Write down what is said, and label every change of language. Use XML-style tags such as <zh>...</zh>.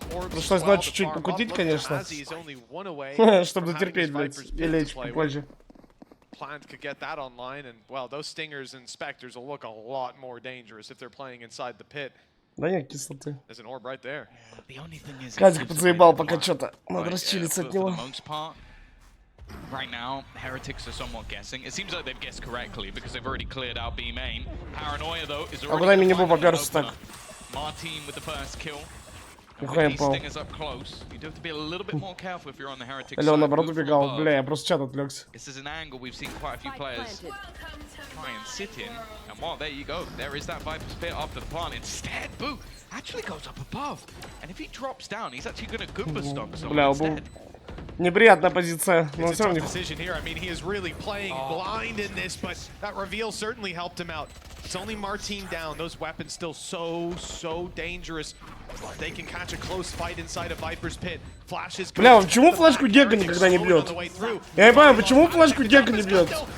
<ru>Пришлось ночью чуть покутить, конечно. Чтобы дотерпеть, блядь, и лечь попозже.</ru> <en>Plant could get that online, and well, those Stingers and Spectres will look a lot more dangerous if they're playing inside the pit.</en> <ru>Да нет, кислоты.</ru> <en>There's an orb right there.</en> <ru>Казик подзаебал, пока что-то. Надо расчилиться от него.</ru> <en>Right now, Heretics are somewhat guessing. It seems like they've guessed correctly because they've already cleared out B main. Paranoia though is already.</en> <ru>А куда мини-бу поперся так?</ru> <en>Martin with the first kill.</en> <ru>Нихуя пал. Или он наоборот убегал. Бля, я просто чат отвлекся.</ru> <en>This is an angle we've seen quite a few players try and sit in. And well, there you go. There is that Viper's Pit after the plant. Instead, Boo actually goes up above. And if he drops down, he's actually going to Goomba stomp someone instead.</en> <ru>Неприятная позиция, но все равно.</ru> <en>I mean, he is really playing blind in this, but that reveal certainly helped him out. It's only Martin down. Those weapons still so dangerous. They can catch a close fight inside a Viper's Pit. Flashes.</en> <ru>Бля, почему флешку Гека никогда не бьет? Я не понимаю, почему флешку Гека не бьет?</ru>